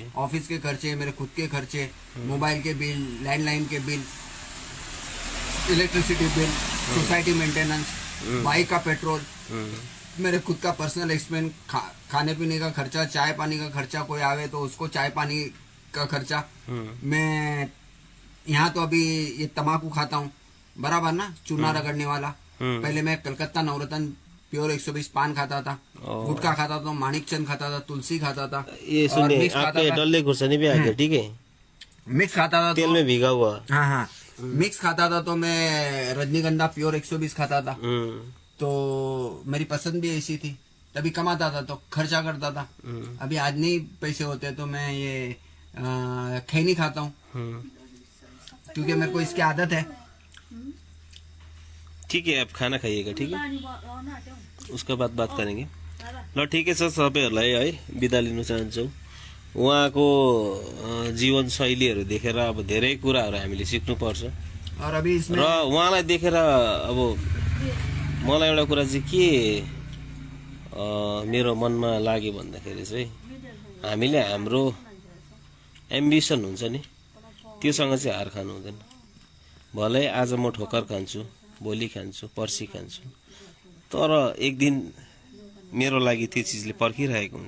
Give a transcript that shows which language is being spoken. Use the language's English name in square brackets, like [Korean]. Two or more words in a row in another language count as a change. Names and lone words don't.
[Hindi] ऑफिस के खर्चे, मेरे खुद के खर्चे, मोबाइल के बिल, लैंडलाइन के बिल, [English] electricity bill, society maintenance, [Hindi] बाइक का पेट्रोल, मेरे खुद का [English] personal expense, [Hindi] खाने पीने का खर्चा, चाय पानी का खर्चा, कोई आवे तो उसको चाय पानी का खर्चा। मैं यहाँ तो अभी ये तम्बाकू खाता हूँ, बराबर ना, चूना रगड़ने वाला। पहले मैं कलकत्ता नवरत्न प्योर 120 पान खाता था, गुटखा खाता था, माणिक चंद खाता था, तुलसी खाता था, ये और सुनिए, मिक्स खाता आपके था, डल्ले खुर्सानी भी आ गया, ठीक है, मिक्स खाता था, तेल में भीगा हुआ। हाँ हाँ, मिक्स खाता था। तो मैं रजनीगंधा प्योर 120 खाता था, तो मेरी पसंद भी ऐसी थी। तभी कमाता था तो खर्चा करता था। अभी आज नहीं पैसे होते तो मैं ये खैनी खाता हूँ, क्योंकि मेरे को इसकी आदत है। ठीक है, आप खाना खाइएगा, ठीक है, [Nepali] पानी बनाउन आँट्यौ। [Hindi] उसका बात करेंगे। [Nepali] ल ठिकै छ, सबैहरूलाई है बिदा लिन चाहन्छौँ। उहाँको जीवन शैलीहरू देखेर अब धेरै कुराहरू हामीले सिक्नुपर्छ, [Hindi] और अभी इसमें [Nepali] र उहाँलाई देखेर अब मलाई एउटा कुरा चाहिँ के मेरो मनमा लाग्यो भन्दाखेरि चाहिँ हामीले हाम्रो एम्बिसन हुन्छ नि त्योसँग चाहिँ हार खानु हुँदैन। भलै आज म ठोकर खान्छु, भोलि खान्छु, पर्सि खान्छु, तर एक दिन मेरो लागि त्यो चिजले पर्खिरहेको हुन्छ।